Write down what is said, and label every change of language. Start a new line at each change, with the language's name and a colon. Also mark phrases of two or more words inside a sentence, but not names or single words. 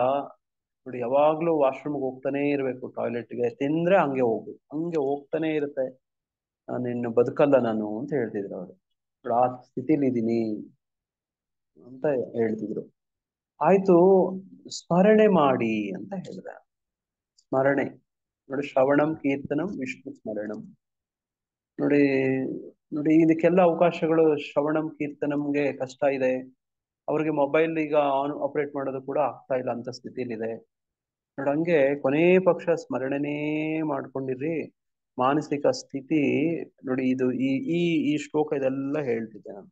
Kannada: ನೋಡಿ ಯಾವಾಗ್ಲೂ ವಾಶ್ರೂಮ್ಗೆ ಹೋಗ್ತಾನೆ ಇರ್ಬೇಕು, ಟಾಯ್ಲೆಟ್ಗೆ, ತಿಂದ್ರೆ ಹಂಗೆ ಹೋಗ್ಬೇಕು, ಹಂಗೆ ಹೋಗ್ತಾನೆ ಇರುತ್ತೆ, ನಾನು ಇನ್ನು ಬದುಕಲ್ಲ ನಾನು ಅಂತ ಹೇಳ್ತಿದ್ರು ಅವರು. ಆ ಸ್ಥಿತಿಲಿ ಇದೀನಿ ಅಂತ ಹೇಳ್ತಿದ್ರು. ಆಯ್ತು, ಸ್ಮರಣೆ ಮಾಡಿ ಅಂತ ಹೇಳಿದೆ. ಸ್ಮರಣೆ ನೋಡಿ,
Sanskrit: ಶ್ರವಣಂ ಕೀರ್ತನಂ ವಿಷ್ಣು ಸ್ಮರಣಂ.
Kannada: ನೋಡಿ ನೋಡಿ ಇದಕ್ಕೆಲ್ಲ ಅವಕಾಶಗಳು. ಶ್ರವಣಂ ಕೀರ್ತನಂಗೆ ಕಷ್ಟ ಇದೆ, ಅವ್ರಿಗೆ ಮೊಬೈಲ್ ಈಗ ಆಪರೇಟ್ ಮಾಡೋದು ಕೂಡ ಆಗ್ತಾ ಇಲ್ಲ ಅಂತ ಸ್ಥಿತಿಲಿದೆ. ನೋಡಿ ಹಂಗೆ ಕೊನೆ ಪಕ್ಷ ಸ್ಮರಣೆನೇ ಮಾಡ್ಕೊಂಡಿರ್ರಿ. ಮಾನಸಿಕ ಸ್ಥಿತಿ ನೋಡಿ, ಇದು ಈ ಈ ಈ ಶ್ಲೋಕ ಇದೆಲ್ಲ ಹೇಳ್ತಿದ್ದೆ ನಾನು.